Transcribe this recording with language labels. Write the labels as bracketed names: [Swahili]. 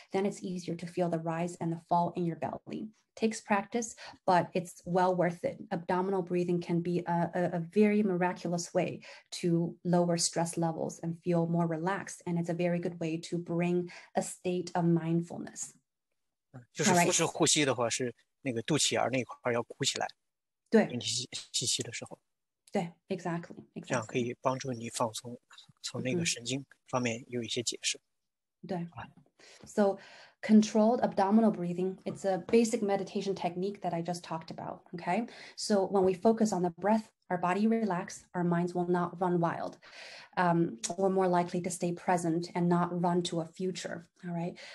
[English] Then it's easier to feel the rise and the fall in your belly. Takes practice, but it's well worth it. Abdominal breathing can be a very miraculous way to lower stress levels and feel more relaxed. And it's a very good way to bring a state of mindfulness. [Chinese] 就是腹式呼吸的话，是那个肚脐眼那一块要鼓起来。对，你吸气的时候。对 ， [English] exactly. [Chinese] 这样可以帮助你放松，从那个神经方面有一些解释。对。 [English] So controlled abdominal breathing, it's a basic meditation technique that I just talked about, okay? So when we focus on the breath, our body relax, our minds will not run wild. We're more likely to stay present and not run to a future, all right?